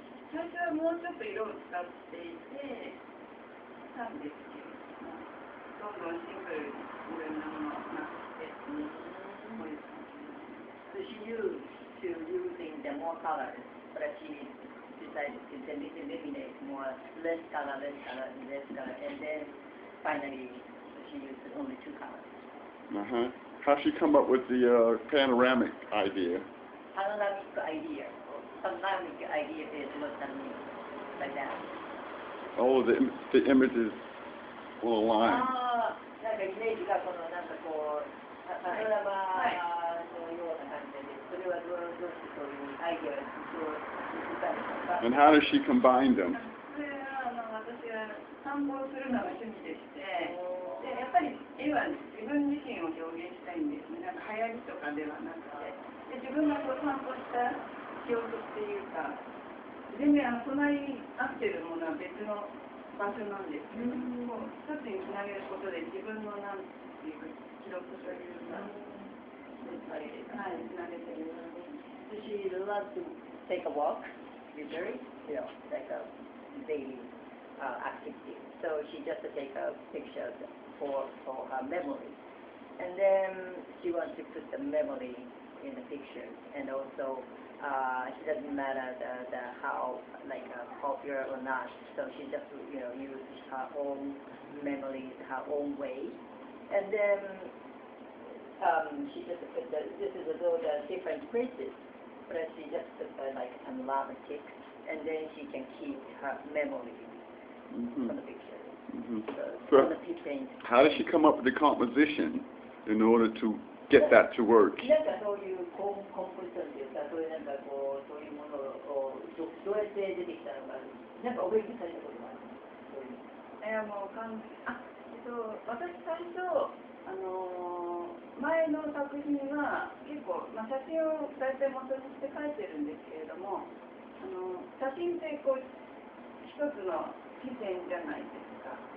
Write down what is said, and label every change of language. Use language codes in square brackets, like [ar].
[ja] 最初はもうちょっと色を使っていて、たんですけど、どんどんシンプルにいろんなものをなくして、こういう感じ。 [en] So she used to using the more colors, but she decided to eliminate less color, and then finally she used only 2 colors. How'd she come up with the panoramic idea? Panoramic idea. Panoramic idea is what I mean, like that. Oh, the images will align. [ja] なんかイメージがこのなんかこうパノラマのような感じで、それはどうしてそういうアイデアを作ったんですか？ [en] And how does she combine them? [ja] それは私は散歩するのが趣味でして、でやっぱり絵は自分自身を表現したいんですね。なんか流行りとかではなくて、で自分がこう散歩した記憶っていうか、全然隣に合ってるものは別の場所なんですけど、こう一つにつなげることで自分のなんていうか記録というか、はい、つなげてる。 [en] She loves to take a walk, usually, like a daily activity. So she just take pictures for her memory. And then she wants to put the memory in the pictures. And also, it doesn't matter how popular or not. So she just use her own memories, her own way. And then she just put this is all the different places, but she just put like an alarm tick, and then she can keep her memory from the picture. So on the paint. How does she come up with the composition in order to get that to work? [ja] なんかそういうコンポジションっていうか、そういうなんかこうそういうものをどうやって出てきたのか、なんかお勉強されたことがあるの？そういう。私最初前の作品は結構、写真を大体元にして描いてるんですけれども、写真ってこう一つの視線じゃないですか。